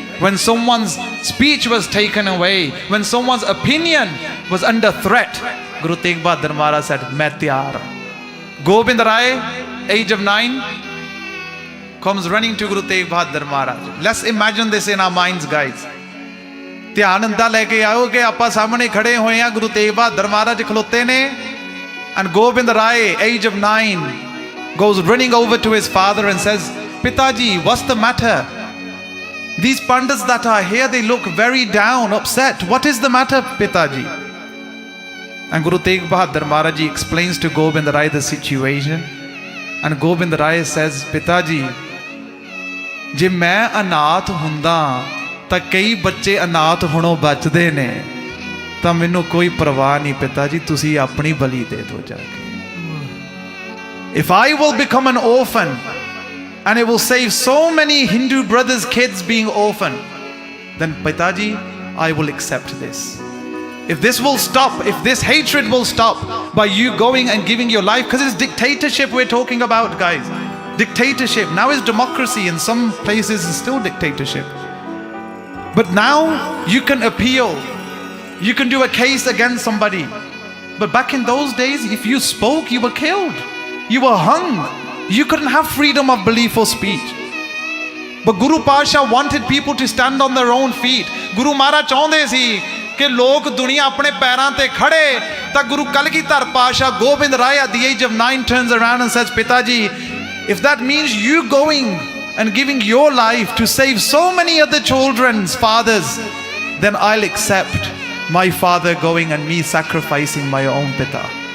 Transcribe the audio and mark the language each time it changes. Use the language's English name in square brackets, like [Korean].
[English] When someone's speech was taken away. When someone's opinion was under threat. Guru Tegh Bahadur Maharaj said, [Punjabi] Main tiyar. [English] Gobind Rai, age of 9, comes running to Guru Tegh Bahadur Maharaj. Let's imagine this in our minds, guys. [Punjabi] ਧਿਆਨ ਅੰਦਾ ਲੈ ਕੇ ਆਓ ਕਿ ਆਪਾਂ ਸਾਹਮਣੇ ਖੜੇ ਹੋਏ ਆ ਗੁਰੂ ਤੇਗ ਬਹਾਦਰ ਮਹਾਰਾਜ ਖਲੋਤੇ ਨੇ [English] and Gobind Rai, age of 9, goes running over to his father and says, Pitaji, what's the matter? These pandits that are here, they look very down, upset. What is the matter, Pitaji? And Guru Tegh Bahadur Maharaj Ji explains to Gobind Rai the situation. And Gobind Rai says, [Punjabi] Pitaji, ਜੇ ਮੈਂ ਅਨਾਥ ਹੁੰਦਾ ਤਾਂ ਕਈ ਬੱਚੇ ਅਨਾਥ ਹੋਣੋਂ ਬਚਦੇ ਨੇ, ਤਾਂ ਮੈਨੂੰ ਕੋਈ ਪਰਵਾਹ ਨਹੀਂ ਪਿਤਾ ਜੀ, ਤੁਸੀਂ ਆਪਣੀ ਬਲੀ ਦੇ ਦਿਓ ਜਾ ਕੇ. [English] If I will become an orphan and it will save so many Hindu brothers' kids being orphaned, then Pitaji, I will accept this. If this will stop, if this hatred will stop by you going and giving your life, because it's dictatorship we're talking about, guys. Dictatorship. Now is democracy. In some places it's still dictatorship. But now you can appeal. You can do a case against somebody. But back in those days, if you spoke, you were killed. You were hung. You couldn't have freedom of belief or speech. But Guru Pasha wanted people to stand on their own feet. [Punjabi] Guru Maharaj ਚਾਹੁੰਦੇ ਸੀ ਕਿ ਲੋਕ ਦੁਨੀਆ ਆਪਣੇ ਪੈਰਾਂ ਤੇ ਖੜੇ. ਤਾਂ ਗੁਰੂ ਕਲਗੀਧਰ ਪਾਸ਼ਾ [English] Gobind Rai at the age of 9 turns around and says, Pitaji, if that means you going and giving your life to save so many other children's fathers, then I'll accept my father going and me sacrificing my own pita.